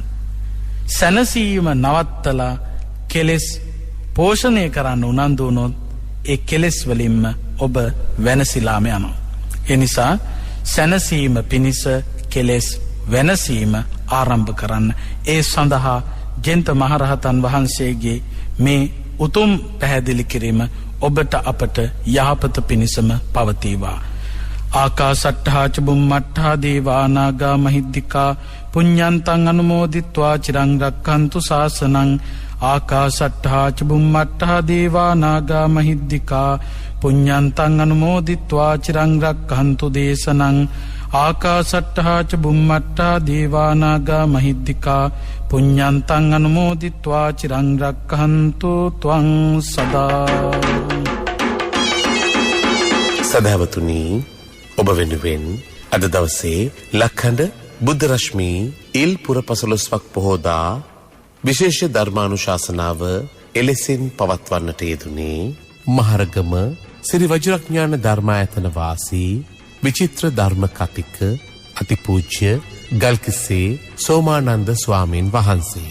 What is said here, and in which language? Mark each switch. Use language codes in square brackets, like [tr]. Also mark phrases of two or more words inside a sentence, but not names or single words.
[si] සැනසීම නවත්තලා කෙලෙස් පෝෂණය කරන්න උනන්දු වුණොත් ඒ කෙලෙස් වලින්ම ඔබ වෙනසිලාම යනවා. ඒ නිසා සැනසීම පිණිස කෙලෙස් වෙනසීම ආරම්භ කරන්න. ඒ සඳහා ජෙන්ත මහරහතන් වහන්සේගේ මේ උතුම් පැහැදිලි කිරීම ඔබට අපට යහපත පිණිසම පවතිවා. [pi] ආකාසට්ඨා ච බුම්මට්ඨා දේවා නාග මහිද්దికා පුඤ්ඤන්තං අනුමෝදිත්වා චිරං රක්ඛන්තු ශාසනං. ආකාසට්ඨා ච බුම්මට්ඨා දේවා නාග මහිද්దికා පුඤ්ඤන්තං අනුමෝදිත්වා චිරං රක්ඛන්තු දේශනං. ආකාසට්ඨා ච බුම්මට්ඨා දේවා නාග මහිද්దికා පුඤ්ඤන්තං අනුමෝදිත්වා චිරං රක්ඛන්තු ත්වං සදා. [si] සදහවතුනි, ඔබ වෙනුවෙන් අද දවසේ ලක්හඬ බුද්ධ රශ්මී ඉල් පුර 15ක් පොහෝදා විශේෂ ධර්මානුශාසනාව එලෙසින් පවත්වන්නට යෙදුනේ මහරගම ශ්‍රී වජිරඥාන ධර්මායතන වාසී විචිත්‍ර ධර්ම කතික අතිපූජ්‍ය ගල්කිස්සේ සෝමානන්ද ස්වාමීන් වහන්සේ.